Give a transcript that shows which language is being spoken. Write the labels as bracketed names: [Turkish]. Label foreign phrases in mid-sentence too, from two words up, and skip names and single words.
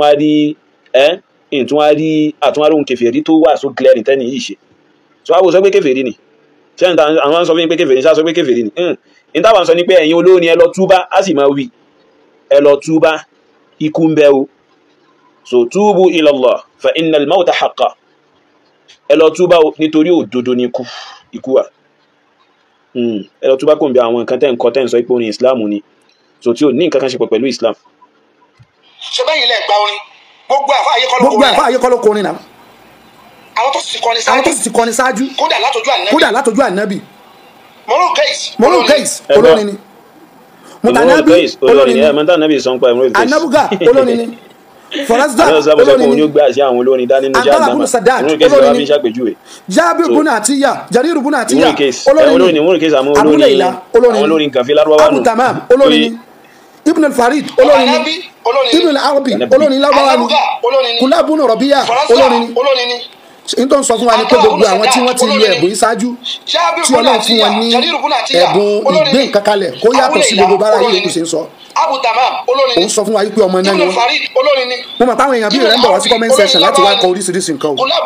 [Yoruba] àtúnwárí kèfèrí tó wà [English] so glaring [Yoruba] tẹ́ni yìí ṣe so àwọn sọ pé kèfèrí ni ṣé àwọn sọ fún yín pé kèfèrí ṣá sọ pé kèfèrí ni ní táwọn sọ ni pé ẹ̀yin olórin ẹ lọ túbá á sì máa wí ẹ lọ túbá ikú ń bẹ o so [Arabic] توبوا إلى الله فإن الموت حق [Yoruba] ẹ lọ túbá o nítorí òdodo ni ikú wa ẹ lọ túbá kò ń bẹ àwọn nǹkan tẹ́ ń kọ́ tẹ́ ń sọ pé orin Islam ni so tí ò ní nǹkan kan ṣe pọ̀ pẹ̀lú Islam. ṣé bẹ́yìn lẹ́ gba orin gbogbo àfa ayé kọ́ ló kọ orin náà àwọn tó sì kọrin ṣáájú kódà látọjú ànábì Morul Kais olórin ni Mutanabi olórin ni Anabuga olórin ni Forasda olórin ni Abdallah Sadat olórin ni Jabir bun Atiya Jarir bun Atiya olórin ni Abu Layla olórin ni Abu Tamam olórin ni Ibn al-Farid olórin ni Ibn al-Arabi olórin Lárúbáwá ni Kulab bun Rabi'a olórin ni n tó ń sọ fún wa ni pé gbogbo àwọn tí wọ́n ti lo ẹ̀bùn yìí ṣáájú tí Ọlọ́run fún wọn ní ẹ̀bùn ìgbé nǹkan kalẹ̀ kó yàtọ̀ sí gbogbo bára yìí ló ṣe ń sọ. òun sọ fún wa pé ọmọ náà ni wọn. mo mọ̀ táwọn èèyàn bí rẹ̀ ń bọ̀ wá sí [English] comment section [Yoruba] láti wá kọ oríṣiríṣi nǹkan o.